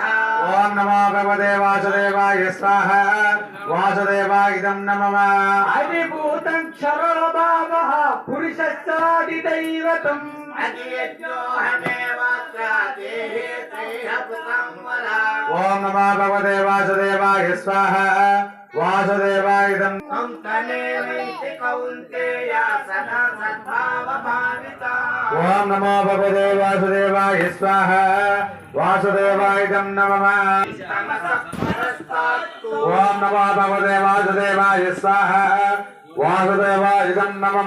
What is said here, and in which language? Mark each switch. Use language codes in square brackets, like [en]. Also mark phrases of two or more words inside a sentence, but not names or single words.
[sa] ॐ नमो भगवते वासुदेवाय स्वाहा वासुदेवाय नमः अधिभूतं क्षरो भावः पुरुषस्यादिदैवतम् ఓం నమో భగవతే వాసుదేవాయ స్వాహ వాసుదేవాయ ఇదం ఓం నమో భగవతే వాసుదేవాయ స్వాహ వాసుదేవాయ ఇదం నమః ఓం నమో భగవతే వాసుదేవాయ స్వాహ వాసుదేవాయ ఇదం నమః